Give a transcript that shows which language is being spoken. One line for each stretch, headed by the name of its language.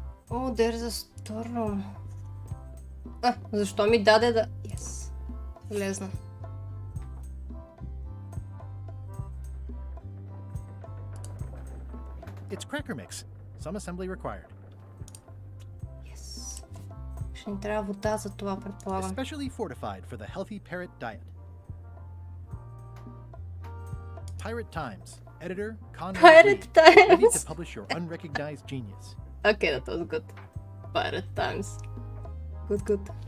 English: Oh, there's a storeroom.
Bulgarian: Защо ми даде да...
English: Yes.
Bulgarian: Влезна.
English: It's cracker mix. Some assembly required. Yes.
Bulgarian: Ще ни трябва вода за това, предполагам.
English: Especially fortified for the healthy parrot diet. Pirate Times. Editor, Conrad Pirate Reed. Times. Ready to publish your unrecognized genius. Okay, that was good. Pirate Times. Good.